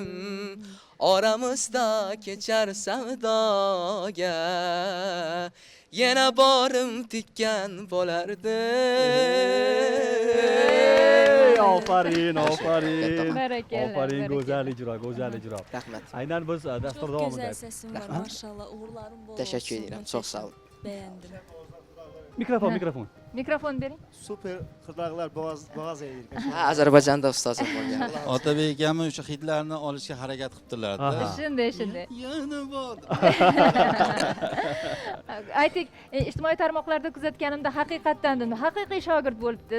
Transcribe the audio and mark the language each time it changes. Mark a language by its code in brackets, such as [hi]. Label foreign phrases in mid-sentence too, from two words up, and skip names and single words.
[uz] Oramizda kechar savdoga, yana borim tikkan bo'lardim. Ofarin, ofarin. Barakallah, Ofarin, barakallah. go'zal ijro, go'zal ijro. Rahmat. Aynan biz dastur [tr] Çok [uz] davomida. [tr] güzel sesin var maşallah. [az] Uğurlarım bol [tr] Teşekkür [az] olsun. [tr] ederim. Çok sağ olun. Beğendim. [uz] Mikrofon, Ha. mikrofon. Mikrofon bering. Super qirdoqlar boğaz eğilir. Ha, Ozarbayjonda ustozim bo'lgan. Otabek akam o'sha hidlarni olishga harakat qilibdilarda. Aha. Shunday, shunday. Yana bor. Ayting, ijtimoiy tarmoqlarda kuzatganimda haqiqatdan haqiqiy shogird bo'libdi.